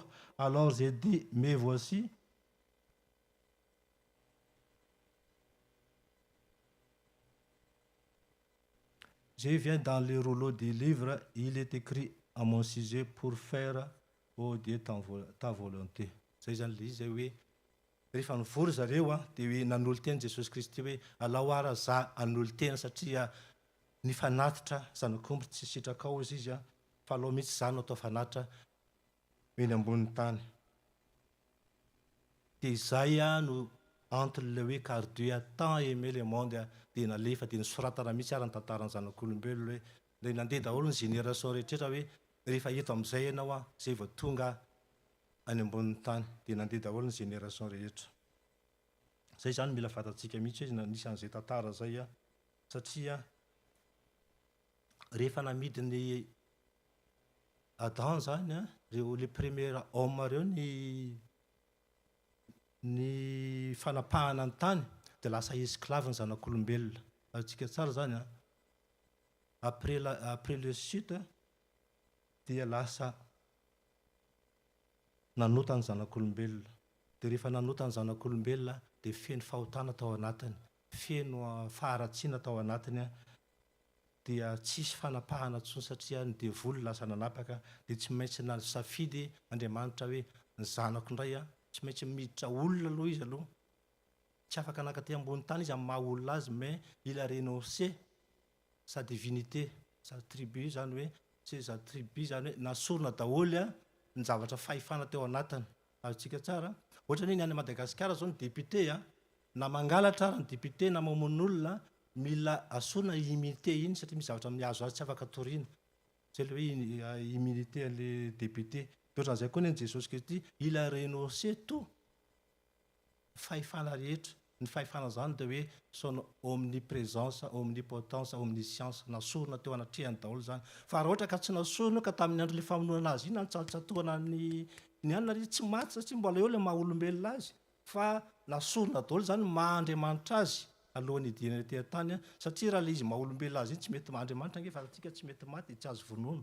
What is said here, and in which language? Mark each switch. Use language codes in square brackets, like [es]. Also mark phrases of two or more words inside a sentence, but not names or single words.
[fr] Alors j'ai dit, mais voici. Je viens dans le rouleau des livres, il est écrit à mon sujet pour faire, ô Dieu, ta volonté. [mg] Zay zany le izy hoe rehefa nivory zareo dia hoe nanolo teny Jesosy Kristy hoe alao ara za anolo tena satria nifanatitra zanak'omby tsy sitrakao izy izy fa alao mihitsy za no atao fanatitra eny ambonin'ny tany. Dia izay no [fr] entre le [mg] hoe [fr] car Dieu a tant aimé le monde [mg] dia nalefa dia nisoratana mihitsy ary ny tantaran'ny zanak'olombelona hoe dia nandeha daholo ny génération rehetrrehetra hoe rehefa eto amin'izay ianao zay vao tonga any ambonin'ny tany dia nandeha daholo ny génération rehetra. Zay zany mila fantatsika mihitsy hoe nisy an'izay tantara zay satria rehefa namidy ny Adam zany reo [fr] le premier homme [mg] reo ny fanapahana ny tany dia lasa esclave ny zanak'olombelona. Atsika tsara zany [fr] après le chute [mg] dia lasa nanota ny zanak'olombelona. Dia rehefa nanota ny zanak'olombelona dia feno fahotana tao anatiny, feno faharatsiana tao anatiny dia tsisy fanapahana intsony satria ny devoly lasa nanapaka. Dia tsy maintsy nasafidy Andriamanitra hoe ny zanako indray tsy maintsy miditra olona aloha izy aloha. Tsy afaka nakaty ambony tany izy amin'ny maha olona azy, [fr] mais il a renoncé sa divinité, sa tribu [mg] zany hoe tsy [fr] sa tribu [mg] zany hoe nasorona daholo ny zavatra fahefana teo anatiny. Azotsika tsara ohatra hoe ny any Madagasikara zao ny député na mangalatra ary ny député na mamono olona mila asorona immunité iny satria misy zavatra mihazo azy tsy afaka toriana. Zay le hoe [fr] immunité le député. [mg] Ohatran'izay koa ny Jesosy Kristy, [fr] il a renoncé tout [mg] fahefana rehetra. Ny fahefana zany dia hoe [fr] son omniprésence, omnipotence, omniscience [mg] nasorona teo anatrehany daholo zany. Fa raha ohatra ka tsy nasorona ka tamin'ny andro le famonoana azy iny nantsatohana ny anona tsy maty satria mbola eo le maha olombelona azy, fa nasorona daholo zany maha-Andriamanitra azy alohan'ny hidiana tean-tany satria raha le izy maha olombelona azy iny tsy mety maha-Andriamanitra nge fa atsika tsy mety maty tsy azo vonoana.